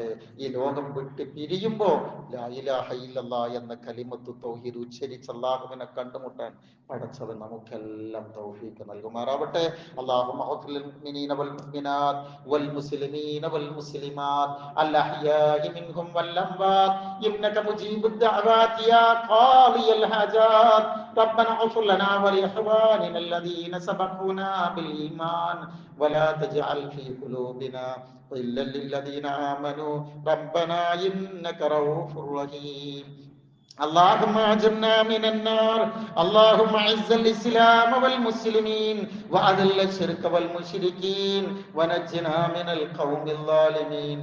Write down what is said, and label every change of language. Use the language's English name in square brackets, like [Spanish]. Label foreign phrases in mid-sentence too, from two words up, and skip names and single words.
[Malayalam] ഈ ലോകം വിട്ട് പിരിയുമ്പോ [Arabic] لا إله إلا الله [Malayalam] എന്ന [Arabic] كلمة التوحيد [Malayalam] ഉച്ചരിച്ച് അള്ളാഹുവിനെ കണ്ടുമുട്ടാൻ പടച്ചവൻ നമുക്കെല്ലാം തൗഫീഖ് നൽകുമാറാവട്ടെ. [Arabic] اللهم اغفر للمؤمنين والمؤمنات والمسلمين والمسلمات الأحياء منهم والأموات إنك مجيب الدعوات يا قاضي الحاجات ربنا اغفر لنا ولإخواننا الذين سبقونا بالإيمان ولا تجعل في قلوبنا غلا للذين آمنوا ربنا إنك رؤوف رحيم. اللهم اجرنا من النار. اللهم اعز الاسلام والمسلمين واذل الشرك والمشركين ونجنا من القوم الظالمين.